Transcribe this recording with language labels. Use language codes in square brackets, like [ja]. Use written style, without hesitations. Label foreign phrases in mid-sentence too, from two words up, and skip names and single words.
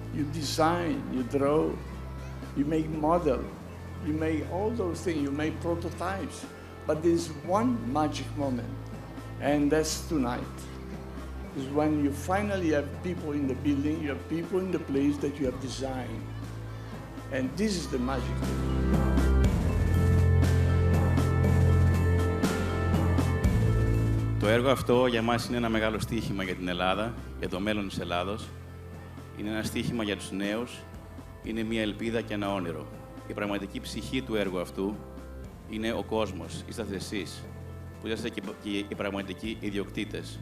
[en] You design, you draw, you make model, you make all those things, you make prototypes. But there's one magic moment, and that's tonight. Is when you finally have people in the building, you have people in the place that you have designed. And this is the magic. [el] Το έργο αυτό για μας είναι ένα μεγάλο στοίχημα για την Ελλάδα, για το μέλλον της Ελλάδος. Είναι ένα στοίχημα για τους νέους, είναι μια ελπίδα και ένα όνειρο. Η πραγματική ψυχή του έργου αυτού είναι ο κόσμος, είσαστε εσείς, που είσαστε και οι πραγματικοί ιδιοκτήτες.